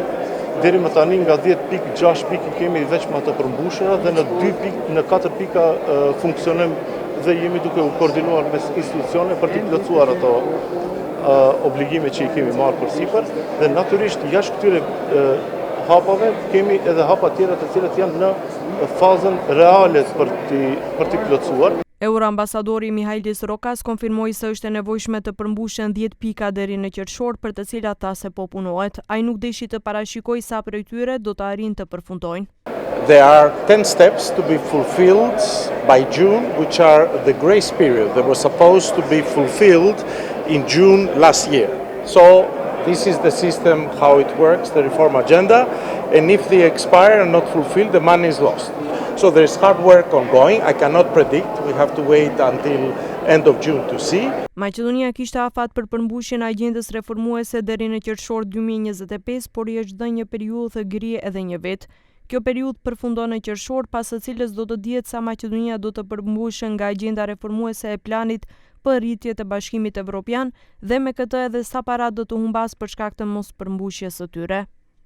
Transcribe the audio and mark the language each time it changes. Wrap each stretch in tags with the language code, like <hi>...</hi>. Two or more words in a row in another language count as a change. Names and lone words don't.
<sq>Deri më tani nga 10 pikë, 6 pikë kemi veç më të përmbushura dhe në 4 pika funksionojmë dhe jemi duke u koordinuar mes institucione për të plotësuar ato obligime që i kemi marrë përsipër dhe natyrisht jashtë këtyre hapave kemi edhe hapa tjera të cilat janë në fazën reale për të plotësuar. Euroambasadori Mihajlis Rokas konfirmoi se është e nevojshme të përmbushen 10 pika deri në qershor për të cilat tha se po punohet. Ai nuk deshi të parashikojë sa prej tyre do të arrijnë të përfundojnë.</sq> <en>There are 10 steps to be fulfilled by June, which are the grace period that was supposed to be fulfilled in June last year. So this is the system, how it works, the reform agenda, and if they expire and not fulfilled, the money is lost. So there is hard work ongoing. I cannot predict. We have to wait until end of June to see.</en> <sq>Maqedonia kishte afat për përmbushjen e agjendës reformuese deri në qershor 2025, por i është dhënë një periudhë të gri edhe një vit. Kjo periudhë përfundon në qershor, pas së cilës do të dihet sa Maqedonia do të përmbushë nga agjenda reformuese e planit për rritje të Bashkimit Evropian dhe me këtë edhe sa para do të humbas për shkak të mos përmbushjes së tyre.</sq>